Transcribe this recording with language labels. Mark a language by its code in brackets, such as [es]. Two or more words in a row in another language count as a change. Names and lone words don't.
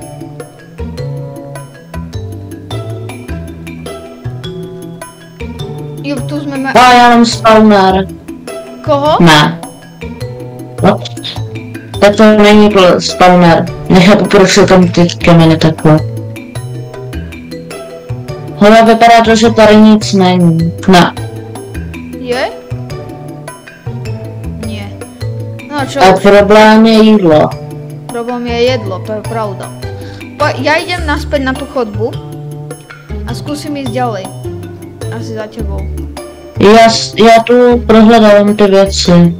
[cs] Jo, tu jsme A já mám spawner. Koho? Ne. No. Tak to není spawner. Nechápu, proč jsou tam ty kameny takhle. Hele, vypadá to, že tady nic není. Ne. [sk] Je? Nie. No čo? [cs] A problém je jídlo. [sk] Problém je jedlo, to je pravda. Ja idem naspäť na tú chodbu a skúsim ísť ďalej. [cs] Asi za tebou. Já tu prohledávám ty věci.